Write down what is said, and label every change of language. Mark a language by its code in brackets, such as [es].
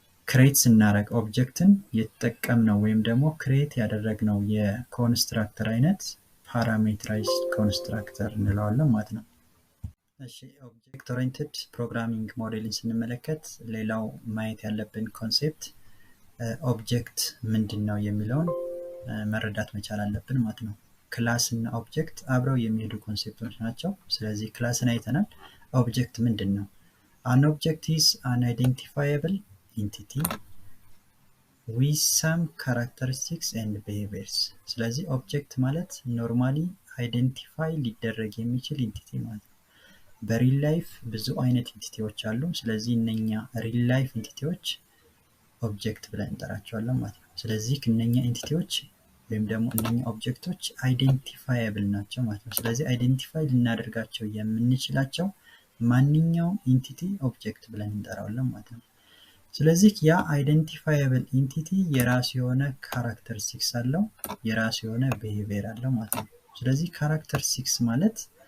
[am] ክሬት ስናደርግ ኦብጀክትን የተጠቀምነው ወይም ደግሞ ክሬት ያደረግነው የኮንስትራክተር አይነት ፓራሜትራይዝድ ኮንስትራክተር እንለዋለን ማለት ነው። እሺ ኦብጀክት ኦሪየንትድ ፕሮግራሚንግ ሞዴልን ስንመለከት ሌላው ማየት ያለብን ኮንሴፕት ኦብጀክት ምንድነው የሚለውን መረዳት መቻል አለብን ማለት ነው። ክላስ እና ኦብጀክት አብረው የሚሄዱ ኮንሴፕቶች ናቸው። ስለዚህ ክላስን አይተናል። ኦብጀክት ምንድነው? [en] An object is an identifiable entity with some characteristics and behaviors. [am] ስለዚህ ኦብጀክት ማለት ኖርማሊ አይደንቲፋይ ሊደረግ የሚችል ኢንቲቲ ማለት ነው። በሪል ላይፍ ብዙ አይነት ኢንቲቲዎች አሉ። ስለዚህ እነኛ ሪል ላይፍ ኢንቲቲዎች ኦብጀክት ብለን እንጠራቸዋለን ማለት ነው። ስለዚህ እነኛ ኢንቲቲዎች ወይም ደግሞ እነኛ ኦብጀክቶች አይደንቲፋየብል ናቸው ማለት ነው። ስለዚህ አይደንቲፋይ ልናደርጋቸው የምንችላቸው ማንኛውም ኢንቲቲ ኦብጀክት ብለን እንጠራዋለን ማለት ነው። ስለዚህ ያ አይደንቲፋየብል ኢንቲቲ የራሱ የሆነ ካራክተሪስቲክስ አለው፣ የራሱ የሆነ ቢሄቪየር አለው ማለት ነው። ስለዚህ ካራክተሪስቲክስ ማለት